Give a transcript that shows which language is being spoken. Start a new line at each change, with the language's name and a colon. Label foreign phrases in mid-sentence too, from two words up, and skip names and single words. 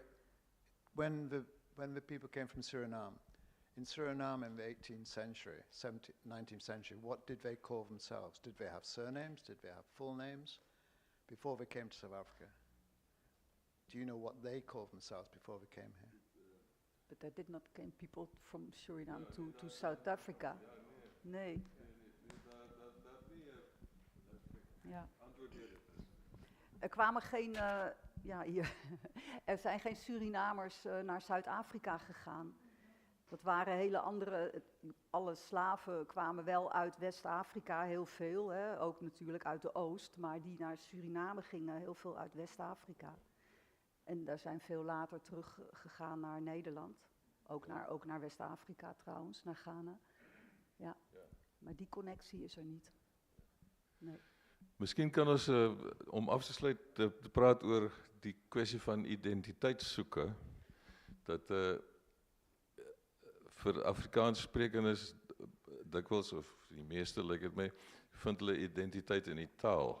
English: When the people came from Suriname, in Suriname in the 18th century, 19th century, what did they call themselves? Did they have surnames? Did they have full names? Before they came to South Africa? Do you know what they called themselves before they came here? But there did not came people from Suriname to South Africa.
Dutch: Nee. Ja. Er kwamen geen, er zijn geen Surinamers naar Zuid-Afrika gegaan. Dat waren hele andere, alle slaven kwamen wel uit West-Afrika, heel veel, hè, ook natuurlijk uit de Oost, maar die naar Suriname gingen, heel veel uit West-Afrika. En daar zijn veel later teruggegaan naar Nederland, ook naar West-Afrika trouwens, naar Ghana. Ja, maar die connectie is er niet. Nee.
Afrikaans: Miskien kan ons, om af te sluit, te praat oor die kwessie van identiteitssoeke, dat vir Afrikaans sprekendes dikwels, of die meeste lyk dit my, vind hulle identiteit in die taal.